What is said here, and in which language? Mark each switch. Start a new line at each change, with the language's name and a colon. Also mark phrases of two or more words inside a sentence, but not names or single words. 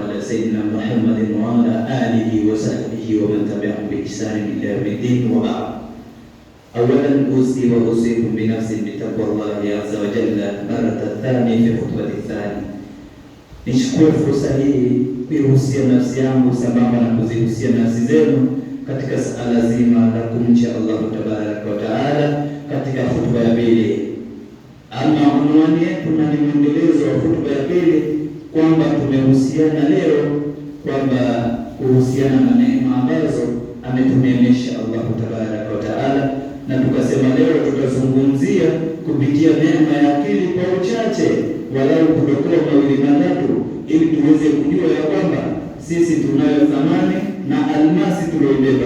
Arabic: على سيدنا محمد وعلى آله وصحبه ومن تبعهم بإحسان إلى يوم الدين وبعد. أولا أوصي وأوصيكم بنفسي بتقوى الله عز وجل مرة ثانية في خطبة ثانية.
Swahili: Nishukuru fursa hii kuihusia nafsi yangu sambamba na kuzihusia nafsi zenu katika suala zima la kumcha Allah
Arabic: تبارك وتعالى
Swahili: katika khutba ya pili. Ama unwani yetu na ni mwendelezo wa hutuba ya pili, kwamba tumehusiana leo kwamba kuhusiana na neema ambazo ametuneemesha Allah
Arabic: تبارك وتعالى,
Swahili: na tukasema leo tutazungumzia kupitia neema ya akili kwa uchache, walau kutokoa mawili matatu, ili tuweze kujua ya kwamba sisi tunayo thamani na almasi tulioibeba.